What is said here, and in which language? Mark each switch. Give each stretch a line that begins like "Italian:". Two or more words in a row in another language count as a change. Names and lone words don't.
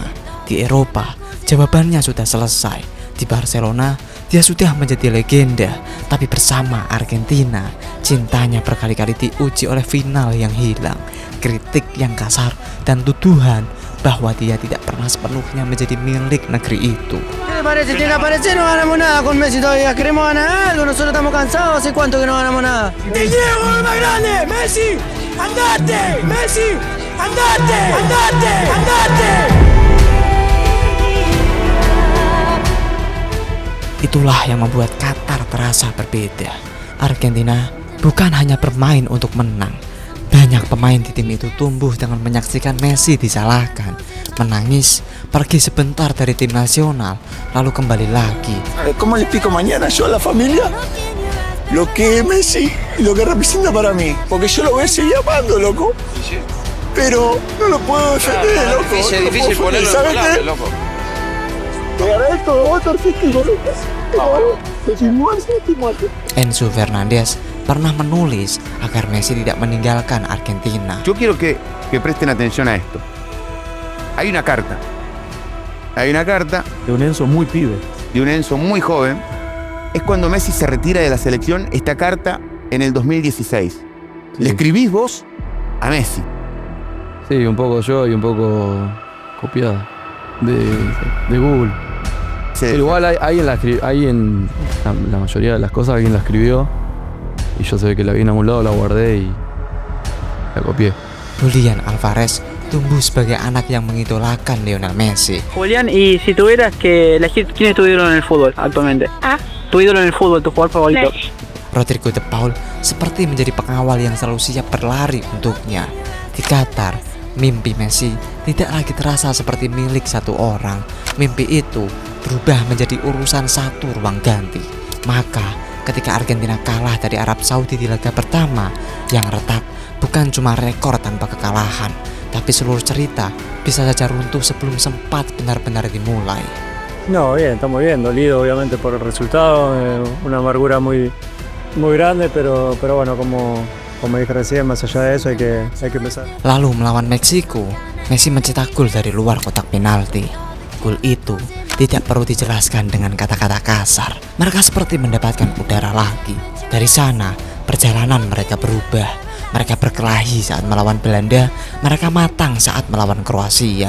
Indonesian: Di Eropa, jawabannya sudah selesai. Di Barcelona, dia sudah menjadi legenda. Tapi bersama Argentina, cintanya berkali-kali diuji oleh final yang hilang, kritik yang kasar, dan tuduhan bahwa dia tidak pernah sepenuhnya menjadi milik negeri itu.
Spanish: Tiene parece no ganamos nada con Messi todavía. Queremos ganar algo, nosotros estamos cansados. ¿Hace cuánto que no ganamos nada? ¡Te llevo el más grande! ¡Messi! ¡Andate! ¡Messi! ¡Andate! ¡Andate! ¡Andate!
Indonesian: Itulah yang membuat Qatar terasa berbeda. Argentina bukan hanya bermain untuk menang. Banyak pemain di tim itu tumbuh dengan menyaksikan Messi disalahkan, menangis, pergi sebentar dari tim nasional, lalu kembali lagi.
Spanish: ¿Cómo le explico mañana yo a la familia lo que es Messi y lo que representa para mí? Porque yo lo voy a seguir amando, loco. Pero no lo puedo defender, loco. Es difícil ponerlo en palabras, loco.
Indonesian: Enzo Fernandez pernah menulis agar Messi tidak meninggalkan Argentina.
Spanish: Yo quiero que presten atención a esto. Hay una carta de un Enzo muy pibe, de un Enzo muy joven. Es cuando Messi se retira de la selección. Esta carta en el 2016. Sí. ¿Le escribís vos a Messi? Sí, un poco yo y un poco copiada de Google. Sí. Pero igual ahí en la mayoría de las cosas alguien la escribió y yo sé que la vi en algún lado, la guardé y la copié.
Indonesian: Julián Álvarez tumbuh sebagai anak yang mengidolakan Lionel Messi.
Spanish: Julián, y si tuvieras que elegir quién es tu ídolo en el fútbol actualmente? Tu ídolo en el fútbol, tu jugador favorito.
Indonesian: Rodrigo de Paul seperti menjadi pengawal yang selalu siap berlari untuknya. Di Qatar, mimpi Messi tidak lagi terasa seperti milik satu orang. Mimpi itu berubah menjadi urusan satu ruang ganti. Maka ketika Argentina kalah dari Arab Saudi di laga pertama, yang retak bukan cuma rekor tanpa kekalahan, tapi seluruh cerita bisa saja runtuh sebelum sempat benar-benar dimulai.
Spanish: No, bien, estamos bien, dolido obviamente por el resultado, una amargura muy grande, pero bueno, como dije recién, más allá de eso hay que empezar.
Indonesian: Lalu melawan Meksiko, Messi mencetak gol dari luar kotak penalti. Gol itu tidak perlu dijelaskan dengan kata-kata kasar. Mereka seperti mendapatkan udara lagi. Dari sana, perjalanan mereka berubah. Mereka berkelahi saat melawan Belanda, mereka matang saat melawan Kroasia.